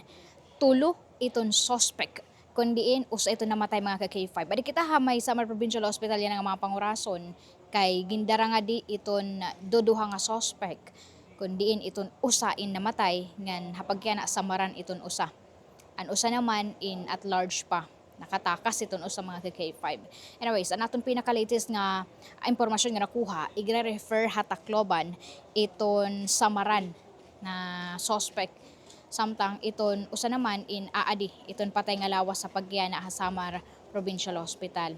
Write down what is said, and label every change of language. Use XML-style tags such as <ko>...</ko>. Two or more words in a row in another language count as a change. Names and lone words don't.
<war>Tulo iton suspect. Kundiin usa ito namatay mga ka K5. Adi kita hamay Samar Provincial Hospital yan nga mga pangurason kay gindara nga di iton duduha nga suspect. Kundiin iton usain namatay ngan hapag kaya na samaran iton usa. An usa naman in at large pa nakatakas iton usa mga K5. Anyways, ang aton pinaka-latest nga impormasyon nga nakuha, igre-refer hatakloban iton samaran na suspect samtang iton usa naman in aadi iton patay nga lawas sa pagyana sa Samar Provincial Hospital.</war>